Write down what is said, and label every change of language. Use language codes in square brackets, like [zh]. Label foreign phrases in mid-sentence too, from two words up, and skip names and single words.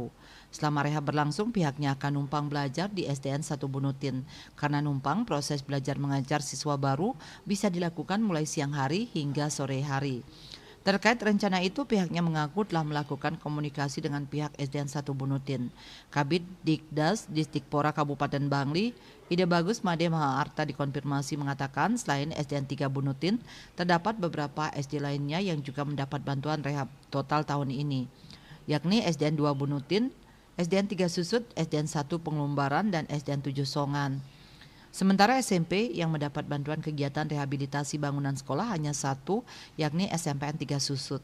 [id] Selama rehab berlangsung, pihaknya akan numpang belajar di SDN 1 Bunutin. Karena numpang, proses belajar mengajar siswa baru bisa dilakukan mulai siang hari hingga sore hari. Terkait rencana itu, pihaknya mengaku telah melakukan komunikasi dengan pihak SDN 1 Bunutin. Kabid Dikdas Distikpora Kabupaten Bangli, Ide Bagus Made Mahaarta dikonfirmasi mengatakan selain SDN 3 Bunutin, terdapat beberapa SD lainnya yang juga mendapat bantuan rehab total tahun ini, yakni SDN 2 Bunutin, SDN 3 Susut, SDN 1 Pengelumbaran, dan SDN 7 Songan. Sementara SMP yang mendapat bantuan kegiatan rehabilitasi bangunan sekolah hanya satu, yakni SMPN 3 Susut.